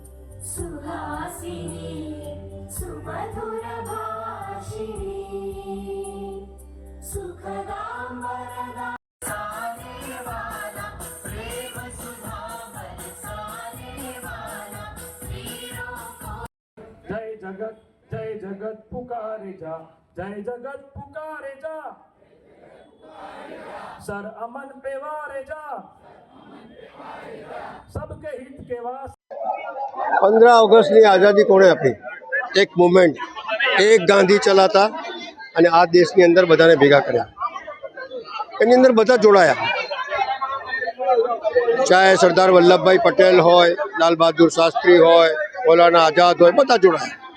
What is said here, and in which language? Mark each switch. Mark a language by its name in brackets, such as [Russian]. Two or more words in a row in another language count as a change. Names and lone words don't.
[Sanskrit] सुहासिनी सुमधुर भाषिणी सुखदां वरदां [Hindi] साने वाला प्रेम सुधा बरसाने वाला वीरों को जय जगत पुकारे जा, जय जगत पुकारे जा, सर अमन पे वारे जा, सबके हित के वास्ते। [Gujarati] 15 ઓગસ્ટની આઝાદી કોણે આપી? એક મુવમેન્ટ, એક ગાંધી ચલાતા અને આ દેશની અંદર બધાને ભેગા કર્યા। એની અંદર બધા જોડાયા, ચાહે સરદાર વલ્લભભાઈ પટેલ હોય, લાલ બહાદુર શાસ્ત્રી હોય, મૌલાના આઝાદ હોય, બધા જોડાયા।